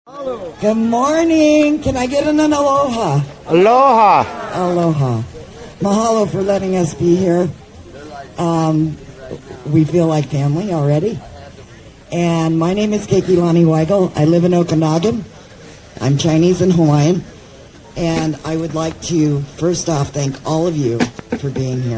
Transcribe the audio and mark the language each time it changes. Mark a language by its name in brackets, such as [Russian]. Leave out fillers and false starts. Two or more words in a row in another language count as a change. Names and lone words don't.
[English] Good morning. Can I get an aloha? Aloha. Aloha. Mahalo for letting us be here. We feel like family already. And my name is Keikilani Weigle. I live in Okanogan. I'm Chinese and Hawaiian. And I would like to, first off, thank all of you for being here.